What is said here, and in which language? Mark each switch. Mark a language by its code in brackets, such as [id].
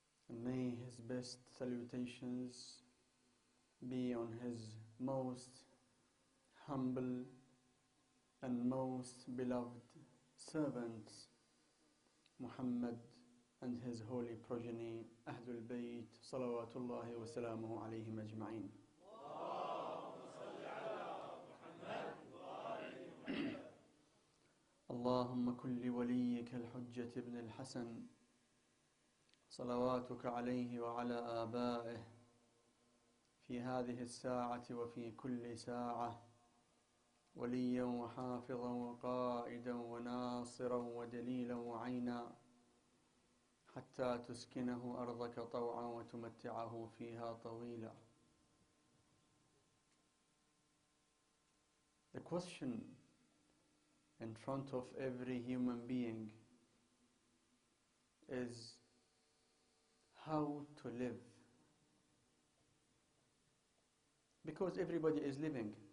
[en] And may His best salutations be on His most humble and most beloved servants, Muhammad, and his holy progeny, Ahlalbait, salawatullahi wa salamuhu alayhim ajma'in. [ar] اللهم كن لوليك الحجة ابن الحسن صلواتك عليه وعلى آبائه في هذه الساعة وفي كل ساعة وليا وحافظا وقائدا وناصرا ودليلا وعينا حتى تسكنه أرضك طوعا وتمتعه فيها طويلا. [en] The question in front of every human being is how to live. Because everybody is living.